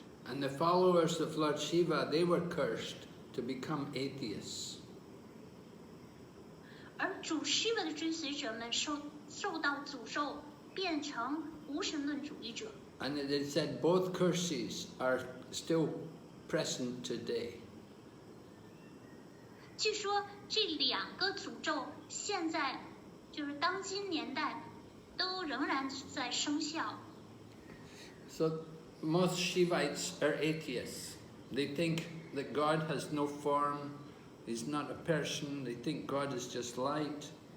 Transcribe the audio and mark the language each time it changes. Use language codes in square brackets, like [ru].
[en] And the followers of Lord Shiva, they were cursed to become atheists. [zh] 而主 Shiva 的追随者们受到诅咒，变成无神论主义者。 [en] And it is said both curses are still present today. [zh] 据说这2个诅咒现在就是当今年代都仍然在生效。 [en] So most Shivites are atheists. They think that God has no form, He's not a person, they think God is just light.